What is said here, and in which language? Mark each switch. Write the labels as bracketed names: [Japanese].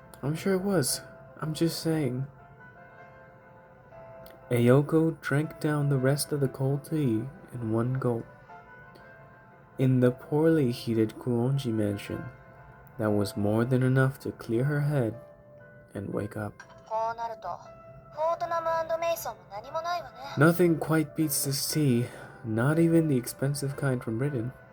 [English] I'm sure it was. I'm just saying. Ayoko drank down the rest of the cold tea in one gulp. In the poorly heated Kuonji mansion, that was more than enough to clear her head and wake up. [Japanese] こうなると、フォートナム&メイソンも何もないわね。 [English] Nothing quite beats this tea, not even the expensive kind from Britain.